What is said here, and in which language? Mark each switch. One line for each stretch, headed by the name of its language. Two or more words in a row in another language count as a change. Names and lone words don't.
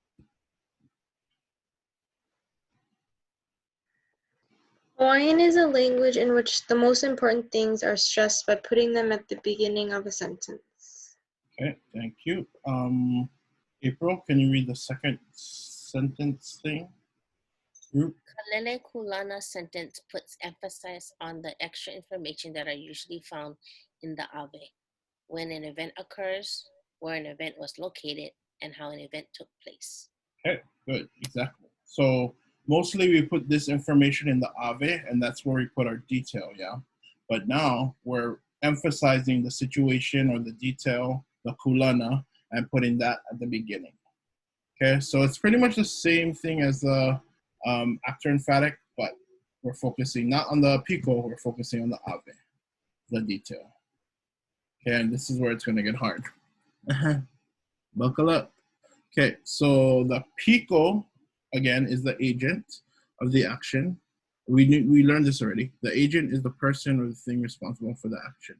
English: Hawaiian is a language in which the most important things are stressed by putting them at the beginning of a sentence. Okay, thank you. April, can you read the second sentence thing? Group?
Hawaiian: Kālele Kūlana
English: sentence puts emphasis on the extra information that are usually found in the ʻAʻA. When an event occurs, where an event was located, and how an event took place. Okay, good, exactly. So mostly we put this information in the ʻAʻA, and that's where we put our detail, yeah? But now we're emphasizing the situation or the detail, the kūlana, and putting that at the beginning. Okay, so it's pretty much the same thing as the actor emphatic, but we're focusing not on the piko, we're focusing on the ʻAʻA, the detail. Okay, and this is where it's gonna get hard. Buckle up. Okay, so the piko, again, is the agent of the action. We learned this already. The agent is the person or the thing responsible for the action.